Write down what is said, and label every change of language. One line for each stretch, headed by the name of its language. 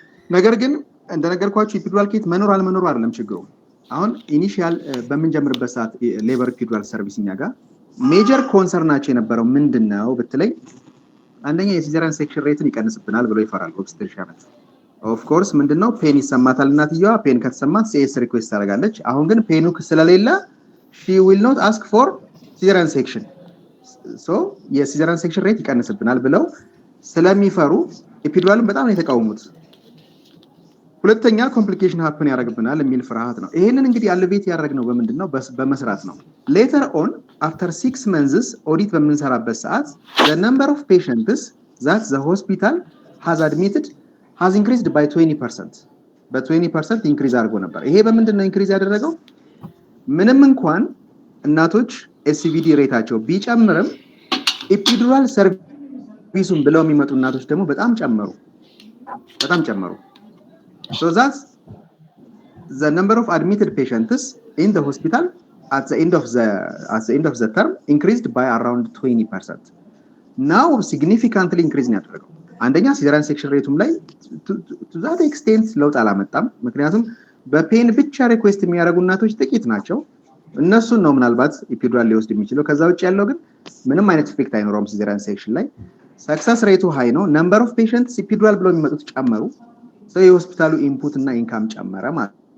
Amharic: ነገር ግን እንደነገርኳችሁ ኢፒዱራል ኪት መኖር አለመኖር አይደለም ችግሩ። አሁን ኢኒሺያል በመንጀምርበት ሰዓት ሌበር ኢፒዱራል ሰርቪስኛ ጋር ሜጀር ኮንሰርናቸው የነበረው ምንድነው ብትለኝ፣ አንደኛ የሲዘሪያን ሴክሽን ሬትን ይቀንስብናል ብሎ ይፈራል ኦብስቴትሪሻን። ኦፍ ኮርስ ምንድነው ፔን ይሰማታል እናትየዋ። ፔን ከተሰማት ሲኤስ ሪኩዌስት ታደርጋለች። አሁን ግን ፔኑ ስለሌለ
English: she will not ask for cesarean section.
Amharic: so የሲዘሪያን ሴክሽን ሬት ይቀንስብናል ብለው ስለሚፈሩ ኢፒዱራልን በጣም ነው የተቃወሙት። ሁለተኛ ኮምፕሊኬሽን ሃፕን ያደርግብናል የሚል ፍርሃት ነው። ይሄንን እንግዲህ አልቤት ያደረግነው በምንድነው? በመስራት ነው።
English: ሌተር ኦን አፍተር 6 months ኦዲት
Amharic: በምንሰራበት ሰዓት
English: the number of patients that the hospital has admitted has increased by 20%.
Amharic: በ20% ኢንክሪዝ አድርጎ ነበር። ይሄ በምንድነው ኢንክሪዝ ያደረገው? ምንም እንኳን እናቶች ኤስቪዲ ሬታቸው ቢጨምርም ኢፒዱራል ሰርቪሱን ብለው የሚመጡ እናቶች ደግሞ በጣም ጨመሩ።
English: so that's the number of admitted patients in the hospital at the end of the term increased by around 20%. Now significantly increase
Amharic: ነው ያደረገው። አንደኛ ሲዘራን ሴክሽን ሬቱም ላይ
English: to that extent
Amharic: ለውጥ አላመጣም። ምክንያቱም በፔን ብቻ ሪኩዌስት የሚያደርጉ እናቶች ጥቂት ናቸው። እነሱን ነው ምናልባት ኢፒዱራል ሊወስድ የሚችለው። ከዛ ውጭ ያለው ግን ምንም አይነት ኢፌክት አይኖረውም ሲዘራን ሴክሽን ላይ። ሰክሰስ ሬቱ ሃይ ነው። ነምበር ኦፍ ፔሸንትስ ኢፒዱራል ብለው የሚመጡት ጨመሩ። ሰው የሆስፒታሉ ኢንፑት እና ኢንካም ጨመረ ማለት